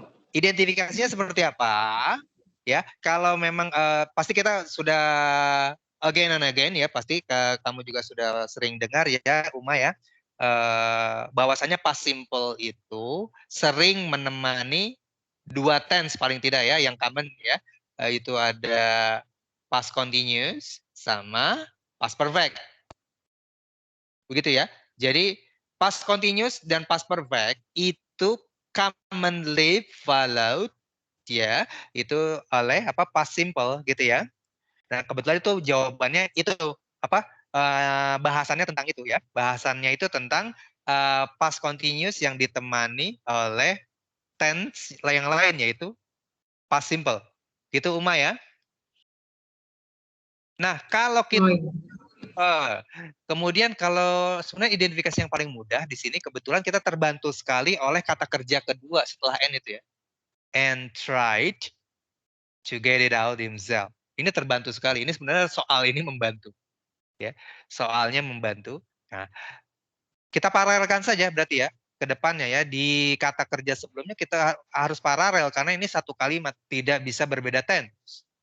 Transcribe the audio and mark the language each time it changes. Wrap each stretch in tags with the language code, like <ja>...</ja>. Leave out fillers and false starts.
<id>Identifikasinya seperti apa? Ya, kalau memang pasti kita sudah</id> <en>again and again</en> <id>ya, pasti kamu juga sudah sering dengar ya, Uma ya. Bahwasanya past simple itu sering menemani dua tense paling tidak ya, yang common ya. Itu ada past continuous sama past perfect. Begitu ya. Jadi past continuous dan past perfect itu</id> <en>commonly followed</en> <id>ya itu oleh apa past simple gitu ya. Nah, kebetulan itu jawabannya itu apa bahasannya tentang itu ya. Bahasannya itu tentang past continuous yang ditemani oleh tense yang lain yaitu past simple. Gitu Uma ya. Nah, kalau kita kemudian kalau sebenarnya identifikasi yang paling mudah di sini kebetulan kita terbantu sekali oleh kata kerja kedua setelah N itu ya.</id> <en>And tried to get it out himself.</en> <id>Ini terbantu sekali. Ini sebenarnya soal ini membantu. Ya, soalnya membantu. Nah, kita paralelkan saja berarti ya ke depannya ya di kata kerja sebelumnya kita harus paralel karena ini satu kalimat tidak bisa berbeda tense.</id>